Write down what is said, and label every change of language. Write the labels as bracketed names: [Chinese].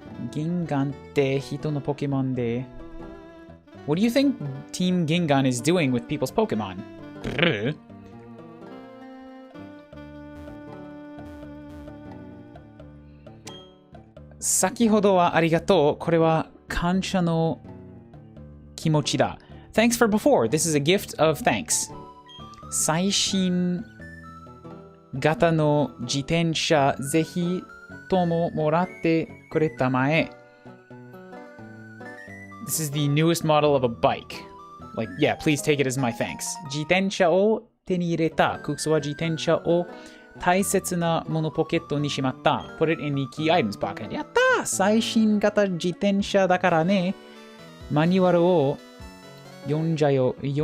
[Japanese] 銀河って人のポケモンで。 [English] What do you think Team Gingan is doing with people's Pokemon? Brr. [Japanese] 先ほどはありがとう。これは感謝の気持ちだ。 [English] Thanks for before. This is a gift of thanks. [Japanese] 最新型の自転車ぜひとももらってくれたまえ。 [English] This is the newest model of a bike. Like, yeah, please take it as my thanks. [Japanese] 自転車を手に入れた。ククソは自転車を大切なものポケットにしまった。 [English] Put it in the key items pocket. [Japanese] やったー！最新型自転車だからね。マニュアルを読んじゃうよ。